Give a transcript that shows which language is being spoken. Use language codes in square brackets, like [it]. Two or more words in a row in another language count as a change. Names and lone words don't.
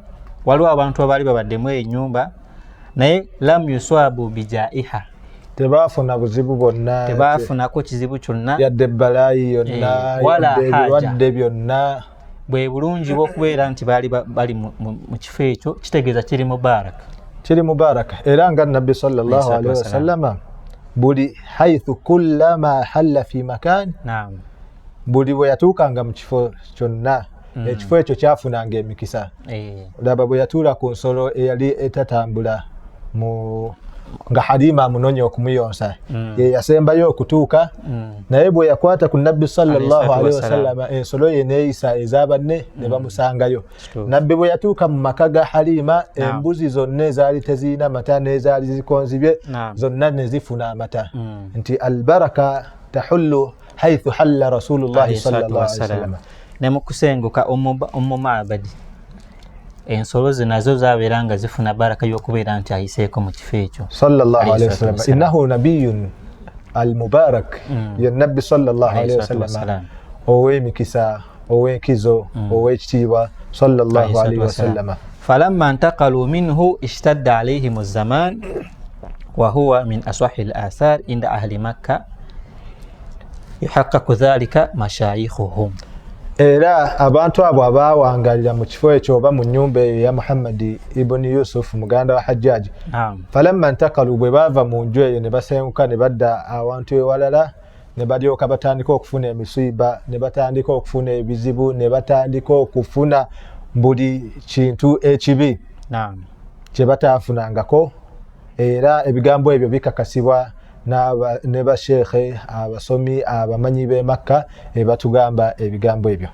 [lg] Waliwo abantu abaali babaddemu ennyumba naye [ar] لم يصابوا بجائحة, [lg] tebaafuna buzibu bwonna, tebaafunako kizibu kyonna yadde balaayi yonna ebirwadde byonna. Bwe bulungi bw'okubeera nti bali mu kifo ekyo kitegeeza kiri mubaraka. Era nga nabbi [ar] صلى الله عليه وسلم buli حيث كلما حل في مكان, [lg] buli bwe yatuukanga mu kifo kyonna ekifo ekyo kyafunanga emikisa. Laba bwe yatuula ku nsolo eyali etatambula nga Halima amunoonya okumuyonsa ye yasembayo okutuuka naye bwe yakwata ku nabbi [ar] صلى الله عليه وسلم [lg] ensolo ye neeyisa ez'abanne ne bamusangayo. Nabbi bwe yatuuka mu maka ga Halima embuzi zonna ezaali tezirina mata n'ezaali zikonzibye zonna ne zifuna amata. [ar] Nti البركة تحل حيث حل رسول الله صلى الله عليه وسلم. [lg] Ne mu kusenguka Ummu Ma'badi ensolo ze nazo zabeera nga zifuna baraka y'okubeera nti ayiseeko mu kifo ekyo [ar] صلى الله عليه وسلم. إنه نبي المبارك، يا نبي صلى الله عليه وسلم [lg] ow'emikisa ow'enkizo ow'ekitiibwa [ar] صلى الله عليه وسلم. فلما انتقلوا منه اشتد عليهم زمان وهو من أصح الآثار عند أهل مكة يحققون ذلك مشايخهم. [lg] Era abantu abo abawangalira mu kifo ekyo oba mu nnyumba eyo ya Muhammad ibn Yusuf muganda wa Hajjaj, [ar] فلما انتقلوا [lg] bwe bava mu nju eyo ne basenguka ne badda awantu ewalala, ne balyoka batandika okufuna emisiiba, ne batandika okufuna ebizibu, ne batandika okufuna buli kintu ekibi kye bataafunangako. Era ebigambo ebyo bikakasibwa ne basheekhe abasomi abamanyi b'e Makka batugamba ebigambo ebyo.